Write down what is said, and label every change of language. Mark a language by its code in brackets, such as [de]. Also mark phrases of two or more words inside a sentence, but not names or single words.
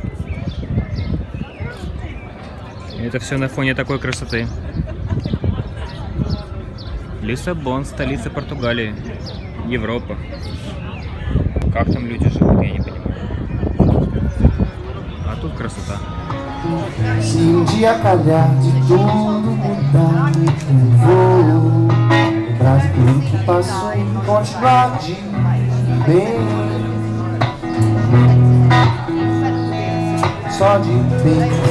[ru] И это все на фоне такой красоты. Лиссабон, столица Португалии, Европа. Как там люди живут, я не понимаю. А тут красота. [pt] Se dia calhar de tudo mudar, eu vou lembrar de tudo que passou e continuar de bem. Só de bem.